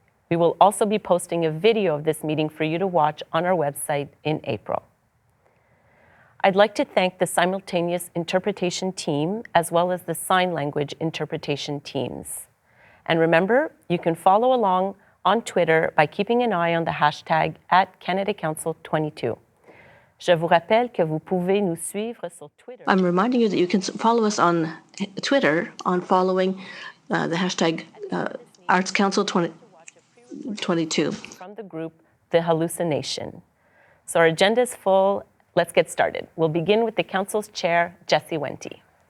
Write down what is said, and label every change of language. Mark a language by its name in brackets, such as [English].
[English] We will also be posting a video of this meeting for you to watch on our website in April. I'd like to thank the simultaneous interpretation team as well as the sign language interpretation teams. And remember, you can follow along on Twitter by keeping an eye on the hashtag @CanadaCouncil22. [French] Je vous rappelle que vous pouvez nous suivre sur Twitter. [English] I'm reminding you that you can follow us on Twitter on following the hashtag ArtsCouncil22. From the group, The Hallucination. So our agenda is full. Let's get started. We'll begin with the Council's Chair, Jesse Wente.